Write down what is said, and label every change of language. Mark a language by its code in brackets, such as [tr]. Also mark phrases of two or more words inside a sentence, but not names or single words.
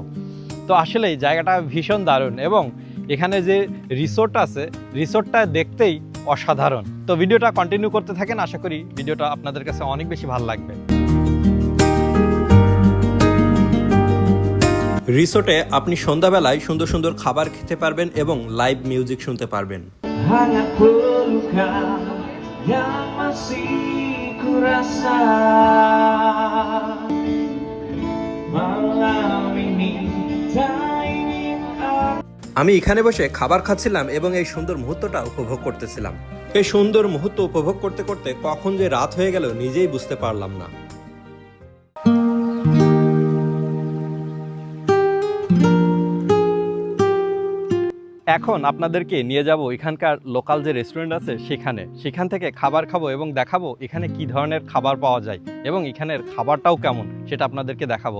[bn] তো আসলে এই জায়গাটা ভীষণ দারুণ এবং এখানে যে রিসোর্ট আছে, রিসোর্টটা দেখতেই অসাধারণ। তো ভিডিওটা কন্টিনিউ করতে থাকেন, আশা করি ভিডিওটা আপনাদের কাছে অনেক বেশি ভালো লাগবে। রিসোর্টে আপনি সন্ধ্যাবেলায় সুন্দর সুন্দর খাবার খেতে পারবেন এবং লাইভ মিউজিক শুনতে পারবেন। [id] Hangat pelukan yang masih kurasa malam ini tak ingin [bn] আমি এখানে বসে খাবার খাচ্ছিলাম এবং এই সুন্দর মুহূর্তটা উপভোগ করতেছিলাম। এই সুন্দর মুহূর্ত উপভোগ করতে করতে কখন যে রাত হয়ে গেল নিজেই বুঝতে পারলাম না। এখন আপনাদেরকে নিয়ে যাব এখানকার লোকাল যে রেস্টুরেন্ট আছে সেখান থেকে খাবার খাবো এবং দেখাবো এখানে কি ধরনের খাবার পাওয়া যায় এবং এখানের খাবারটাও কেমন সেটা আপনাদেরকে দেখাবো।